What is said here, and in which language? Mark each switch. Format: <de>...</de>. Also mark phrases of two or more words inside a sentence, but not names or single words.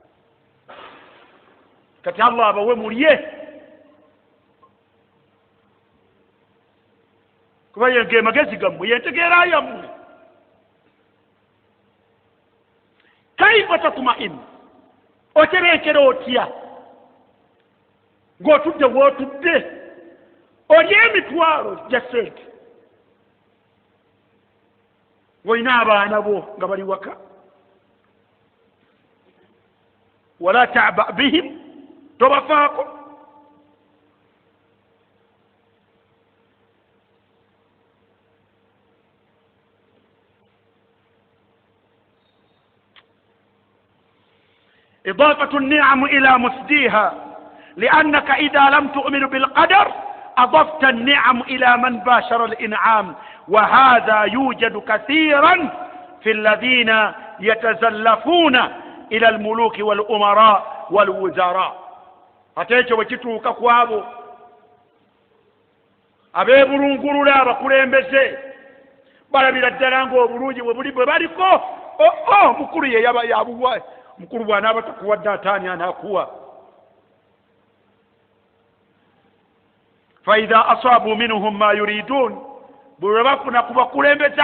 <lg>kati Allah abawe mulye kuba yenge magezi gammwe yentegeera yammwe</lg> <ar>كيف تطمئن</ar> <lg>otereekera otya ng'otudde wootudde olya emitwalo gya sente ng'olina abaana bo nga bali waka</lg> <ar>ولا تعبأ بهم</ar> <lg>tobafaako</lg> <ar>إضافة النعم إلى مسديها لأنك إذا لم تؤمن بالقدر أضفت النعم إلى من باشر الإنعام وهذا يوجد كثيرا في الذين يتزلفون إلى الملوك والأمراء والوزراء</ar> <lg>ateekyo bwe kituuka ku abo abeebulungulula abakulembeze balabira ddala ng'obulungi bwe buli bwe baliko mukulu ye yaba yabuwa mukulu bw'anaaba takuwadde ataani anaakuwa</lg> <ar>فإذا أصابوا منهم ما يريدون</ar> <lg>bwe bafuna ku bakulembeze</lg>